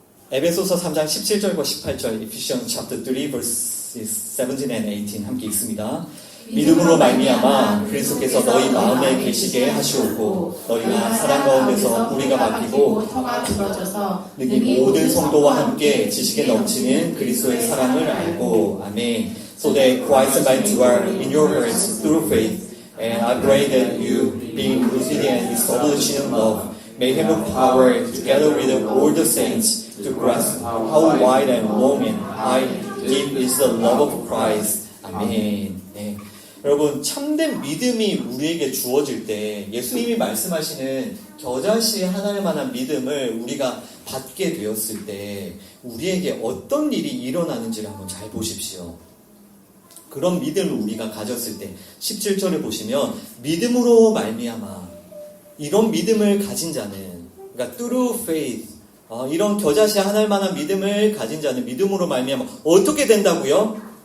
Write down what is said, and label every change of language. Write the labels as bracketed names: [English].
[Korean] 에베소서 3장 17절과 18절 [English] Ephesians chapter 3 verses 17 and 18 [Korean] 함께 읽습니다. 믿음으로 말미암아 그리스도께서 너희 마음에 계시게 하시옵고 너희가 사랑 가운데서 뿌리가 박히고 터가 부러져서 능히 모든 성도와 함께 지식에 넘치는 그리스도의 사랑을 알고 아멘. [English] So that Christ might dwell in your hearts through faith, and I pray that you, being rooted and established in love, may have a power together with all the saints to grasp how wide and long and high deep is the love of Christ. [Korean] 아멘. 네. 여러분 참된 믿음이 우리에게 주어질 때 예수님이 말씀하시는 겨자씨 하나일 만한 믿음을 우리가 받게 되었을 때 우리에게 어떤 일이 일어나는지를 한번 잘 보십시오. 그런 믿음을 우리가 가졌을 때 17절을 보시면 믿음으로 말미암아 이런 믿음을 가진 자는 그러니까 [English] through faith [Korean] 이런 겨자씨 하나일 만한 믿음을 가진 자는 믿음으로 말미암아 어떻게 된다고요?